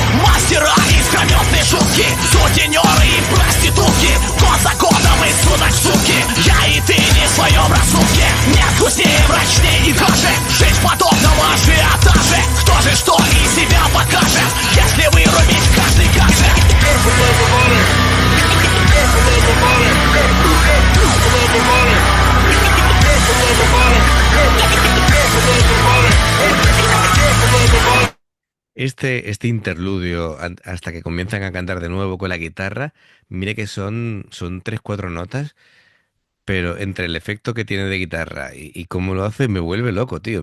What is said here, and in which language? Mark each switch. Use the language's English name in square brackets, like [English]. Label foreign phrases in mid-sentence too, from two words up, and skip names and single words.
[Russian] Мастера искрометной шутки, сутенеры и проститутки, год за годом и суток в сутки. Я и ты не в своем рассудке, нет вкуснее, мрачнее и даже жить в подобном ажиотаже. Кто же что из себя покажет, если вырубить каждый гаджет? [Spanish] Este interludio, hasta que comienzan a cantar de nuevo con la guitarra, mire que son tres, cuatro notas, pero entre el efecto que tiene de guitarra y cómo lo hace, me vuelve loco, tío.